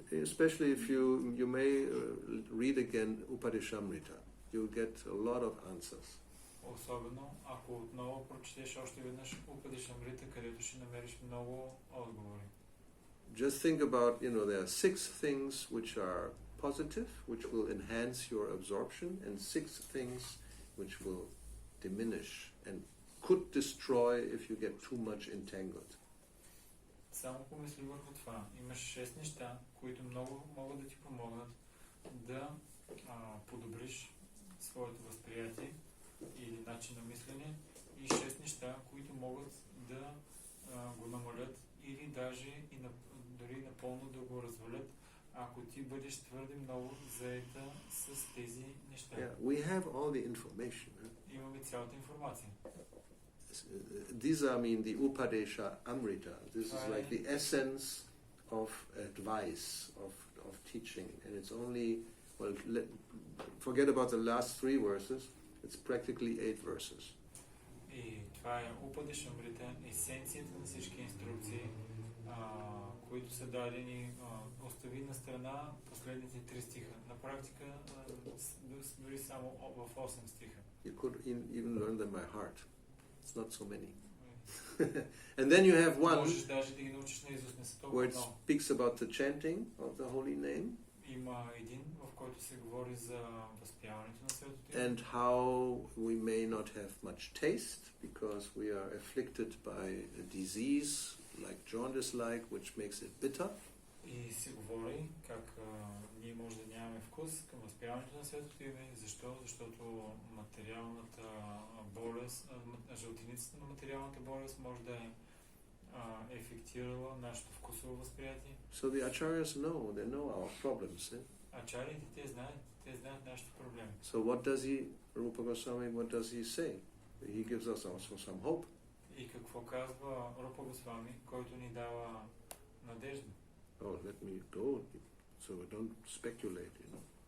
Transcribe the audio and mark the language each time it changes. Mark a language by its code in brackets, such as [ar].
[en] Especially if you may read again Upadeshamrita, you'll get a lot of answers. [bg] Особено ако отново прочетеш още веднъж Упадешамрита, където ще намериш много отговори. [en] Just think about, there are 6 things which are positive, which will enhance your absorption, and 6 things which will diminish and could destroy if you get too much entangled. [bg] Само помисли върху това. Имаш 6 неща, които много могат да ти помогнат да подобриш своето възприятие или начин на мислене, и 6 неща, които могат да го намалят или даже дори напълно да го развалят, ако ти бъдеш твърде много заета с тези неща. [en] Yeah, we have all the information. [bg] Имаме цялата информация. [en] These are, the Upadesha Amrita. This is like the essence of advice, of teaching. And it's only, forget about the last 3 verses, it's practically 8 verses. [bg] И това е Упадешамрита, есенцията на всички инструкции, които са дадени. Остави на страна последните 3 стиха. На практика, дори само в 8 стиха. [en] You could even learn them by heart. It's not so many. And then you have one [bg] Можеш даже да ги научиш на изуст, не са [en] where [bg] толкова [en] it [bg] много. [en] speaks about the chanting of the holy name [bg] Има един, в който се говори за възпяването на светото име. [en] and how we may not have much taste because we are afflicted by a disease like jaundice-like, which makes it bitter. [bg] И се говори как ние може да нямаме вкус към възпяването на светото име. Защо? Защото материалната болест, жълтеницата на материалната болест може да е ефектирала нашето вкусово възприятие. [en] So the acharyas know our problems. [bg] Ачарите, те знаят нашите проблеми. [en] So what does he, Rupa Goswami, what does he say? He gives us also some hope. [bg] И какво казва Рупа Госвами, който ни дава надежда? [en] Oh, let me go, so we don't speculate, you know.